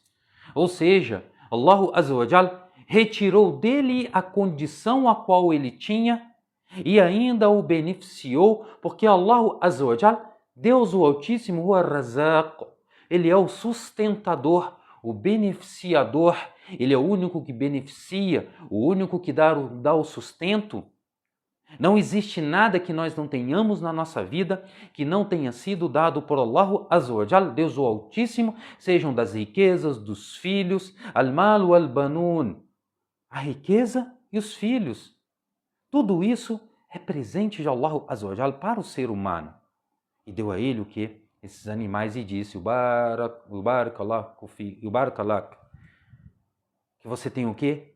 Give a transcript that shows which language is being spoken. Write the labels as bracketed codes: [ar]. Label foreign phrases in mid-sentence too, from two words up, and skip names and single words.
[pt] Ou seja, [ar] الله عز وجل [pt] retirou dele a condição a qual ele tinha e ainda o beneficiou, porque [ar] الله عز وجل, [pt] Deus o Altíssimo, o Ar-Razaq, ele é o sustentador, o beneficiador, ele é o único que beneficia, o único que dá o sustento. Não existe nada que nós não tenhamos na nossa vida que não tenha sido dado por [ar] الله عز وجل, [pt] Deus o Altíssimo, sejam das riquezas, dos filhos, [ar] المال والبنون, [pt] a riqueza e os filhos. Tudo isso é presente de [ar] الله عز وجل [pt] para o ser humano. E deu a ele o quê? Esses animais e disse: Barakalak, que você tem o quê?